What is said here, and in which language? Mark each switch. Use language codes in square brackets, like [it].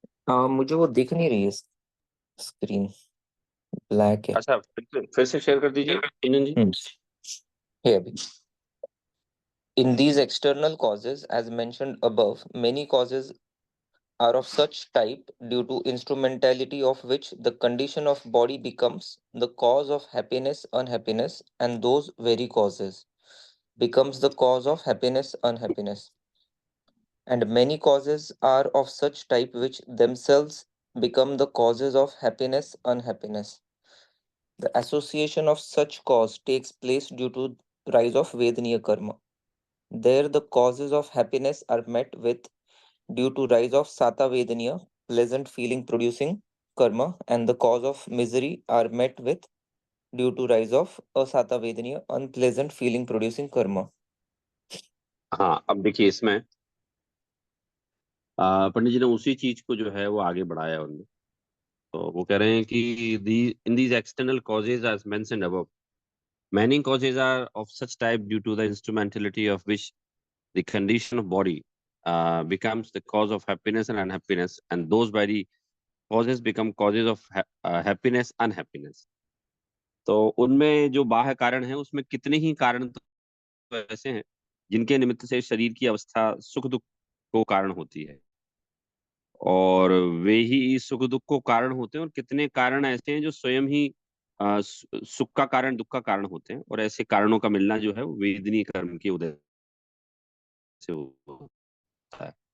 [hi] मुझे वो दिख नहीं रही है स्क्रीन, ब्लैक है। अच्छा, फिर से शेयर कर दीजिए इंजन जी। है अभी। [en] In these external causes, as mentioned above, many causes are of such type due to instrumentality of which the condition of body becomes the cause of happiness, unhappiness, and those very causes becomes the cause of happiness, unhappiness. And many causes are of such type which themselves become the causes of happiness, unhappiness. The association of such cause takes place due to rise of Vedaniya karma. There the causes of happiness are met with due to rise of Sata Vedaniya, pleasant feeling producing karma and the cause of misery are met with due to rise of asata vedaniya unpleasant feeling producing karma. [hi] हाँ, अब देखिए इसमें पंडित जी ने उसी चीज को जो है वो आगे बढ़ाया उनमें। तो वो कह रहे हैं कि [en] The in these external causes as mentioned above, many causes are of such type due to the instrumentality of which the condition of body becomes the cause of happiness and unhappiness, and those very causes become causes of happiness, unhappiness. [hi] तो उनमें जो बाह्य कारण है उसमें कितने ही कारण तो ऐसे हैं जिनके निमित्त से शरीर की अवस्था सुख दुख को कारण होती है, और वे ही सुख दुख को कारण होते हैं, और कितने कारण ऐसे हैं जो स्वयं ही सुख का कारण दुख का कारण होते हैं, और ऐसे कारणों का मिलना जो है वो वेदनीय कर्म के उदय से होता है।